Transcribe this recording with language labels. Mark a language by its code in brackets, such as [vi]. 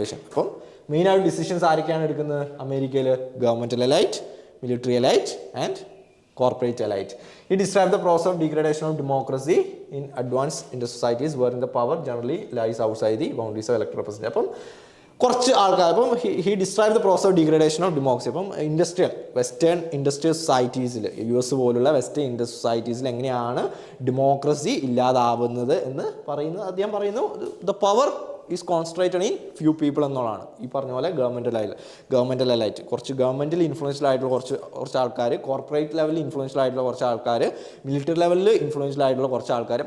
[ml] അപ്പം മെയിനായിട്ട് ഡിസിഷൻസ് ആരൊക്കെയാണ് എടുക്കുന്നത് അമേരിക്കയിൽ? Government elite, military elite and corporate elite. [en] He described the process of degradation of democracy in advanced societies wherein the power generally lies outside the boundaries of elected representatives. [ml] അപ്പം കുറച്ച് ആൾക്കാർ അപ്പം [en] he described the process of degradation of democracy. [ml] അപ്പം western industrial സൊസൈറ്റീസിൽ US പോലുള്ള western industrial സൊസൈറ്റീസിൽ എങ്ങനെയാണ് democracy ഇല്ലാതാവുന്നത് എന്ന് പറയുന്നത് അദ്ദേഹം പറയുന്നു. [en] the power is concentrated in few people [ml] എന്നുള്ളതാണ്. ഈ പറഞ്ഞ പോലെ ഗവൺമെൻറ് എലൈറ്റ്, കുറച്ച് ഗവൺമെൻറ്റിൽ ഇൻഫ്ലുവൻഷ്യൽ ആയിട്ടുള്ള കുറച്ച് ആൾക്കാർ, കോർപ്പറേറ്റ് ലെവലിൽ ഇൻഫ്ലുവൻഷ്യൽ ആയിട്ടുള്ള കുറച്ച് ആൾക്കാർ, മിലിറ്ററി ലെവലിൽ ഇൻഫ്ലുവൻഷ്യൽ ആയിട്ടുള്ള കുറച്ച് ആൾക്കാർ.